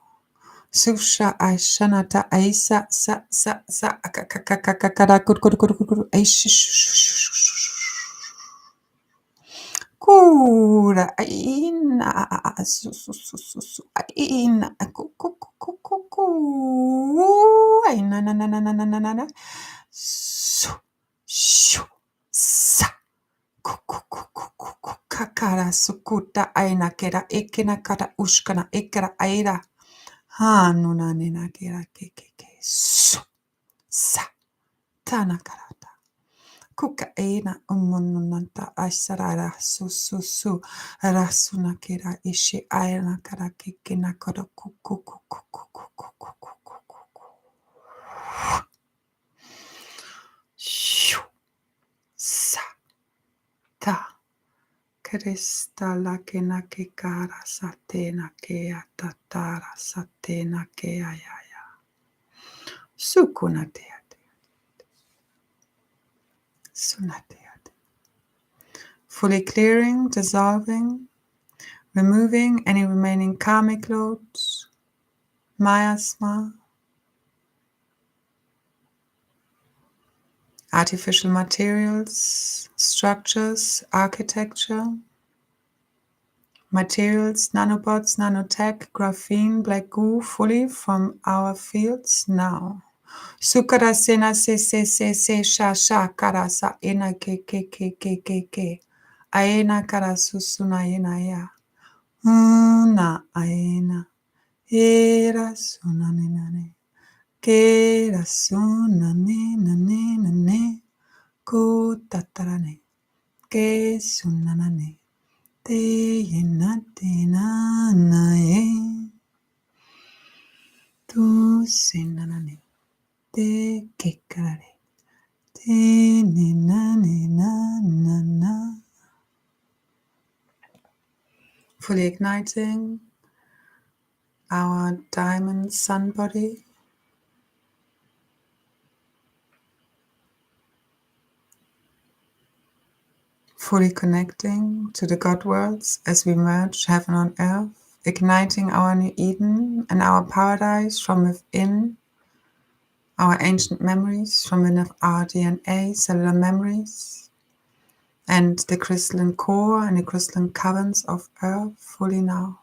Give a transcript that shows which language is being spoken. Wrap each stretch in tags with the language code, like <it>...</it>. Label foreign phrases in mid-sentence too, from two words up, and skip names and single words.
<en>Susha Aishanata Aisa Sa Sa Sa Akakakakakara Kudu Kura Aina Susu Aina Kuku Aina na na na na na na na na Su Shu Sa Kuku Kakara Sukuta Aina Kera Ekena Kara Ushkana Ekera Aira Hanuna nena kera keke su sa tana karata kuka ena umununanta aisarara su su su rasuna kera ishi aina kara keke na kara kuku kuku kuku kuku shu sa ta Krystal ke na ke kara satena ke atatara satena ke ayaya. Sukunateate. Sunateate. Fully clearing, dissolving, removing any remaining karmic loads, miasma, artificial materials, structures, architecture, materials, nanobots, nanotech, graphene, black goo, fully from our fields now. Sukara sena se sha sha kara sa ena ke. Aena kara susuna ena ya. Una aena. Era suna ne. Kera suna ne. Ko tatarane. Ke suna ne. Te yena te na ye. Tu senanane. Te kekarare. Te ne na. Fully igniting our diamond sun body. Fully connecting to the God worlds as we merge heaven on earth, igniting our new Eden and our paradise from within, our ancient memories from within our DNA, cellular memories, and the crystalline core and the crystalline caverns of earth fully now.</en>